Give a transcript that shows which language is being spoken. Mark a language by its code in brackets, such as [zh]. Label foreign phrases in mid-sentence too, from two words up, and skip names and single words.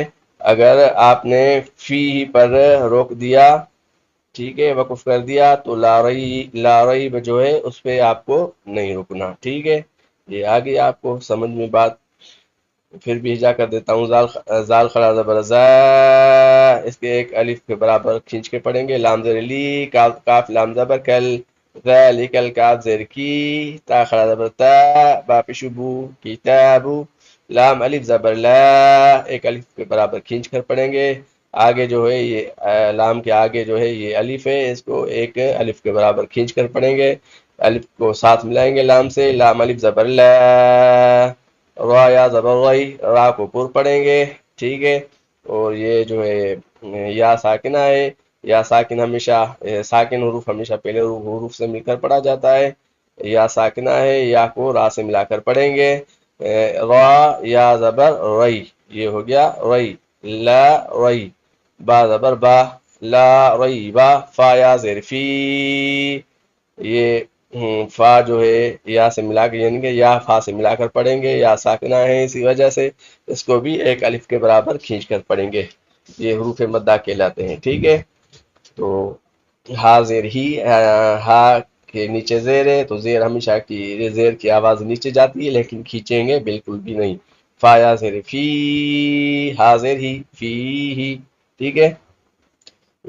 [ur] اگر آپ نے فی ہی پر روک دیا، ٹھیک ہے، وقف کر دیا، تو [ar] لا ریب [ur] جو ہے اس پہ آپ کو نہیں رکنا، ٹھیک ہے۔ یہ آگے آپ کو سمجھ میں بات، پھر بھی ہجا کر دیتا ہوں، زال کھڑا زبر زا، اس کے ایک الف کے برابر کھینچ کے پڑھیں گے، لام زر لی، کاف لام زبر کل، ذالکل کاف زر کی، تا کھڑا زبر تا، با پیشبو، کتابو، لام الف زبر لا، ایک الف کے برابر کھینچ کر پڑھیں گے۔ آگے جو ہے یہ لام کے آگے جو ہے یہ الف ہے، اس کو ایک الف کے برابر کھینچ کر پڑھیں گے، الف کو ساتھ ملائیں گے لام سے، لام الف زبر لا، را یا زبر ری، را کو پر پڑھیں گے، ٹھیک ہے۔ اور یہ جو ہے یا ساکنہ ہے، یا ساکن ہمیشہ ساکن حروف ہمیشہ پہلے حروف سے مل کر پڑھا جاتا ہے، یا ساکنہ ہے، یا کو را سے ملا کر پڑھیں گے، را یا زبر ری، یہ ہو گیا ری، لا ری، با زبر با، لا ری با، فا یا زیر فی، یہ فا جو ہے یا سے ملا کے، یعنی کہ یا فا سے ملا کر پڑھیں گے، یا ساکنہ ہے، اسی وجہ سے اس کو بھی ایک الف کے برابر کھینچ کر پڑھیں گے، یہ حروف مدہ کہلاتے ہیں، ٹھیک ہے۔ تو ہا زیر ہی، ہا کے نیچے زیر ہے تو زیر ہمیشہ کی زیر کی آواز نیچے جاتی ہے، لیکن کھینچیں گے بالکل بھی نہیں، فا یا زیر فی، ہا زیر ہی، فی ہی، ٹھیک ہے۔